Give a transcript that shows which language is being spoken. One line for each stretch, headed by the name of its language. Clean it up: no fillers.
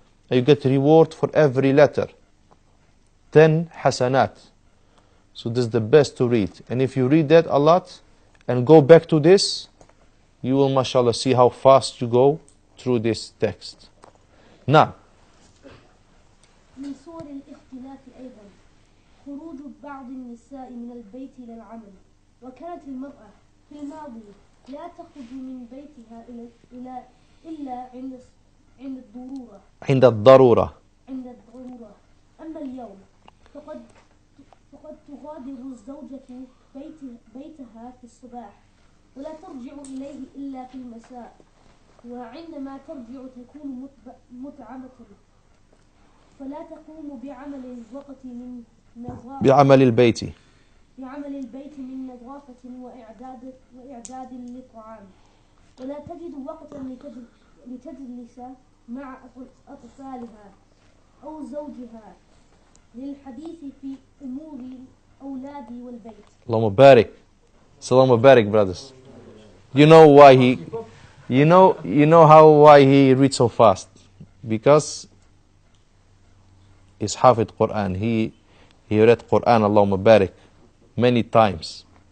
English: You get reward for every letter. 10 hasanat. So this is the best to read. And if you read that a lot and go back to this, you will, mashallah, see how fast you go through this text. Now,
Arabic: من صور الاختلاف أيضا خروج بعض النساء من البيت إلى العمل. وكانت المرأة في الماضي لا تخرج من بيتها إلا عند الضرورة. عند الضرورة. أما اليوم فقد تغادر الزوجة بيتها في الصباح ولا ترجع إليه إلا في المساء. وعندما ترجع تكون متعبة فلا تقوم بعمل الوقت من نظافة بعمل البيت من نظافة وإعداد للطعام ولا تجد وقتا لتجلس مع أطفالها أو زوجها للحديث في أمور الأولاد والبيت.
English: Allah Mubarak. Salam Mubarak, brothers. You know why why he reads so fast? Because he's Hafid Quran. He read Quran, Allah Mubarak, many times.